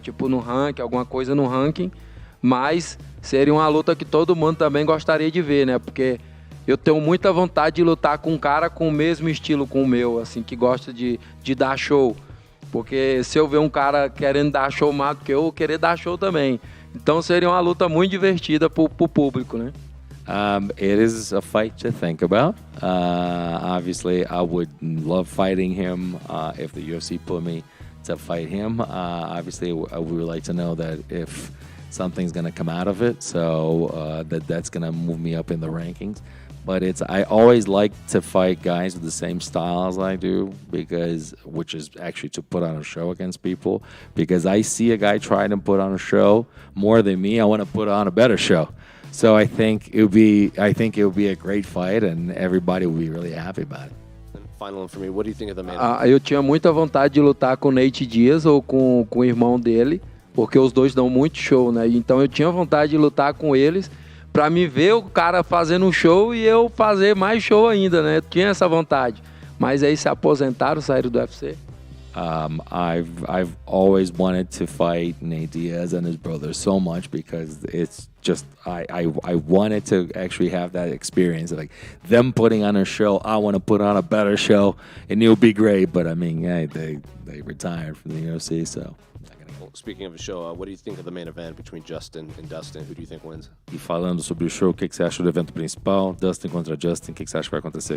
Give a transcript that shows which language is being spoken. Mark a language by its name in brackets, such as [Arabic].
[Portuguese] Tipo no ranking, alguma coisa no ranking. Mas seria uma luta que todo mundo também gostaria de ver, né? Porque eu tenho muita vontade de lutar com um cara com o mesmo estilo com o meu, assim, que gosta de dar show. Porque se eu ver um cara querendo dar show mais do que eu vou querer dar show também. Então seria uma luta muito divertida pro público, né? [English] It is a fight to think about. Obviously, I would love fighting him if the UFC put me to fight him. Obviously, we would like to know that if something's going to come out of it, so that's going to move me up in the rankings. But I always like to fight guys with the same style as I do, which is actually to put on a show against people. Because I see a guy trying to put on a show more than me, I want to put on a better show. So I think it would be a great fight, and everybody will be really happy about it. And final one for me, what do you think of the man? [Portuguese] Eu tinha muita vontade de lutar com o Nate Diaz ou com o irmão dele, porque os dois dão muito show, né? Então eu tinha vontade de lutar com eles, pra me ver o cara fazendo um show e eu fazer mais show ainda, né? Eu tinha essa vontade. Mas aí se aposentaram, saíram do UFC. [English] I've always wanted to fight Nate Diaz and his brother so much because it's just I wanted to actually have that experience of like them putting on a show. I want to put on a better show, and it'll be great. But I mean, yeah, they retired from the UFC, so. Speaking of a show, what do you think of the main event between Justin and Dustin? Who do you think wins? [Portuguese] E falando sobre o show, o que você acha do evento principal? Dustin contra Justin, o que você acha que vai acontecer?